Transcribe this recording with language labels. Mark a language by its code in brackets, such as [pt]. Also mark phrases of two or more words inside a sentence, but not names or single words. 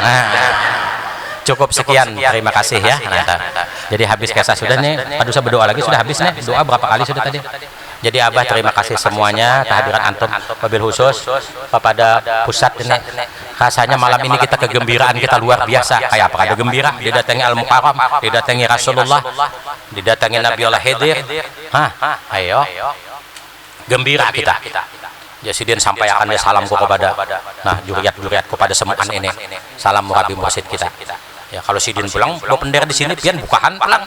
[id] Cukup sekian, terima kasih ya. Jadi habis kisah sudah nih, aduh saya berdoa lagi sudah habis nih. Doa berapa kali sudah tadi? Jadi abah terima kasih semuanya kehadiran antum, [ar] wabil khusus [id] kepada pusat ini. Rasanya malam ini kita kegembiraan kita luar biasa. Kayak apa? Ada gembira, didatangi Al-Mukarram, didatangi Rasulullah, didatangi Nabi Allah Khidir. Ayo. Gembira kita. Jasidin sampaikan salamku kepada juriat kepada semuanya ini. [bjn] Salam murabi mursid kita. Ya, kalau sidin pulang, bawa pendera di sini pian bukaan pulang.